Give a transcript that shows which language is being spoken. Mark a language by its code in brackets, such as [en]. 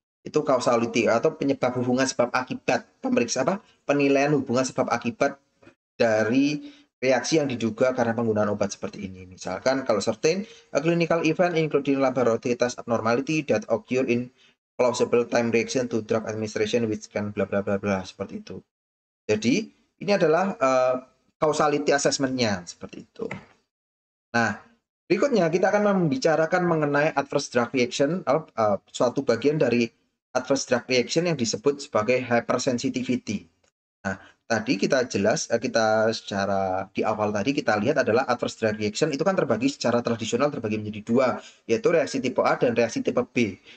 [id] Itu causality atau penyebab hubungan sebab akibat, penilaian hubungan sebab akibat dari reaksi yang diduga karena penggunaan obat seperti ini. Misalkan kalau [en] certain, a clinical event including laboratory test abnormality that occur in plausible time reaction to drug administration which can bla bla bla bla, [id] seperti itu. Jadi ini adalah causality assessment-nya seperti itu. Nah, berikutnya kita akan membicarakan mengenai adverse drug reaction, suatu bagian dari adverse drug reaction yang disebut sebagai hypersensitivity. Nah, tadi kita secara di awal tadi kita lihat adalah adverse drug reaction itu kan secara tradisional terbagi menjadi dua, yaitu reaksi tipe A dan reaksi tipe B.